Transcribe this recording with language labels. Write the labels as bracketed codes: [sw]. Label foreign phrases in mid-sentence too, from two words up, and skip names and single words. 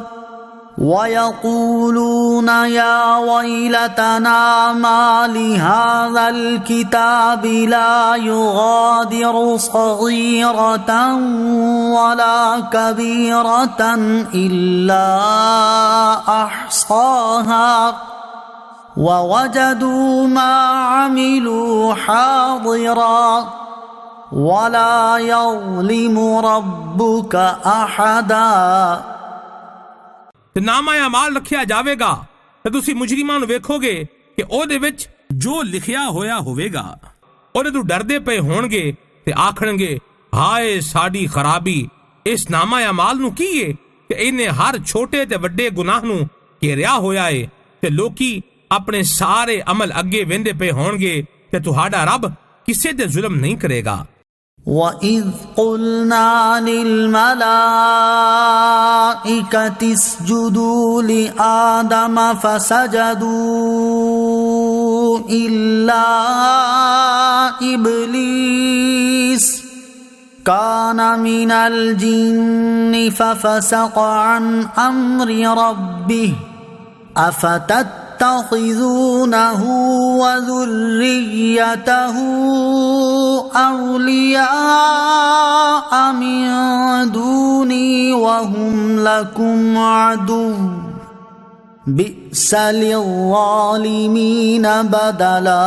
[ar] ويقولون يا ويلتنا ما لهذا الكتاب لا يغادر صغيرة ولا كبيرة إلا أحصاها ووجدوا ما عملوا حاضرا ولا يظلم ربك أحدا [pa] ਤੇ ਨਾਮਾ ਮਾਲ ਰੱਖਿਆ ਜਾਵੇਗਾ ਤੇ ਤੁਸੀਂ ਮੁਜਰਿਮਾਂ ਨੂੰ ਵੇਖੋਗੇ ਕਿ ਉਹਦੇ ਵਿੱਚ ਜੋ ਲਿਖਿਆ ਹੋਇਆ ਹੋਵੇਗਾ ਉਹਦੇ ਤੋਂ ਡਰਦੇ ਪਏ ਹੋਣਗੇ ਤੇ ਆਖਣਗੇ ਹਾਏ ਸਾਡੀ ਖਰਾਬੀ ਇਸ ਨਾਮਾ ਮਾਲ ਨੂੰ ਕੀ ਏ ਕਿ ਇਹਨੇ ਹਰ ਛੋਟੇ ਤੇ ਵੱਡੇ ਗੁਨਾਹ ਨੂੰ ਘੇਰਿਆ ਹੋਇਆ ਏ ਤੇ ਲੋਕੀ ਆਪਣੇ ਸਾਰੇ ਅਮਲ ਅੱਗੇ ਵਹਿੰਦੇ ਪਏ ਹੋਣਗੇ ਤੇ ਤੁਹਾਡਾ ਰੱਬ ਕਿਸੇ ਤੇ ਜ਼ੁਲਮ ਨਹੀਂ ਕਰੇਗਾ। [ar] وَإِذْ قُلْنَا لِلْمَلَائِكَةِ اسْجُدُوا لِآدَمَ فَسَجَدُوا إِلَّا إِبْلِيسَ كَانَ مِنَ الْجِنِّ فَفَسَقَ عَنْ أَمْرِ رَبِّهِ أَفَتَتَّخِذُونَهُ وَذُرِّيَّتَهُ أولياء من دوني وهم لكم عدو بئس للظالمين بدلا